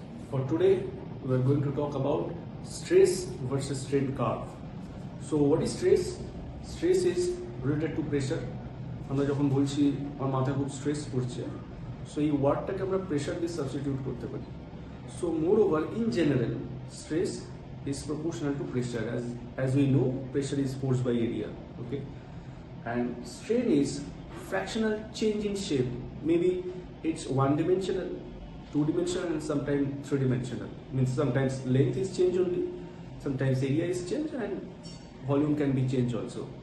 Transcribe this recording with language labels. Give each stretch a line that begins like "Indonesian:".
English: For today, we are going to talk about stress versus strain curve. So, what is stress? Stress is related to pressure.
Bangla: আমরা যখন বলছি আমার মাথায় খুব stress পড়ছে, so এই ওয়ার্ডটাকে আমরা প্রেশার দিয়ে সাবস্টিটিউট করতে পারি।
English: So moreover in general stress is proportional to pressure. As we know, pressure is force by area. Okay, and strain is fractional change in shape. Maybe it's one dimensional, two dimensional, and sometimes three dimensional. Means sometimes length is changed only, sometimes area is changed, and volume can be changed also.